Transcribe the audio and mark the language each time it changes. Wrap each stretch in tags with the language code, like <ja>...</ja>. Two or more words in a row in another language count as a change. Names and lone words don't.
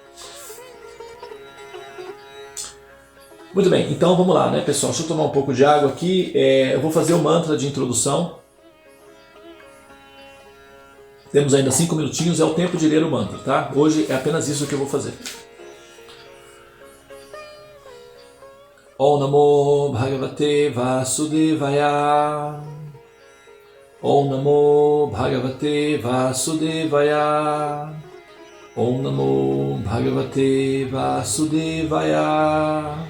<pt>Muito bem, então vamos lá, né, pessoal? Deixa eu tomar um pouco de água aqui. Eu vou fazer o mantra de introdução. Temos ainda 5 minutinhos, é o tempo de ler o mantra, tá? Hoje é apenas isso que eu vou fazer.</pt> <sa>Om Namo Bhagavate Vasudevaya. Om Namo Bhagavate Vasudevaya. Om Namo Bhagavate Vasudevaya.</sa>